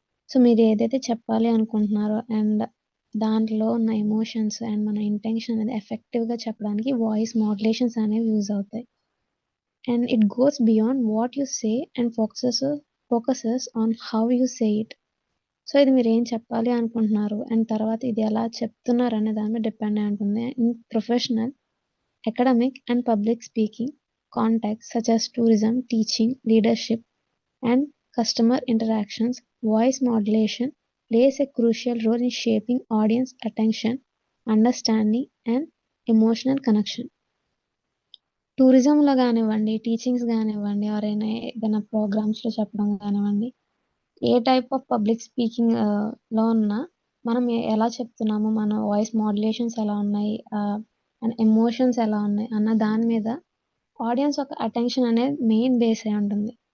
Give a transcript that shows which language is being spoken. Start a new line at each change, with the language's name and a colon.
Telugu: So మీరు ఏదైతే చెప్పాలి అనుకుంటున్నారో అండ్ దాంట్లో ఉన్న ఎమోషన్స్ అండ్ మన ఇంటెన్షన్ అనేది ఎఫెక్టివ్గా చెప్పడానికి వాయిస్ మాడ్యులేషన్స్ అనేవి యూజ్ అవుతాయి.
English: And it goes beyond what you say and focuses on how you say it.
Telugu: So ఇది మీరు ఏం చెప్పాలి అనుకుంటున్నారు అండ్ తర్వాత ఇది ఎలా చెప్తున్నారు అనే దాని మీద డిపెండ్ అయి ఉంటుంది.
English: In professional, academic and public speaking contacts such as tourism, teaching, leadership and customer interactions, voice modulation plays a crucial role in shaping audience attention, understanding and emotional connection.
Telugu: టూరిజంలో కానివ్వండి, టీచింగ్స్ కానివ్వండి, ఎవరైనా ఏదైనా ప్రోగ్రామ్స్లో చెప్పడం కానివ్వండి, ఏ type of public speaking లో ఉన్నా మనం ఎలా చెప్తున్నాము, మన వాయిస్ మాడ్యులేషన్స్ ఎలా ఉన్నాయి, ఎమోషన్స్ ఎలా ఉన్నాయి అన్న దాని మీద ఆడియన్స్ ఒక అటెన్షన్ అనేది మెయిన్ బేస్ అయి ఉంటుంది.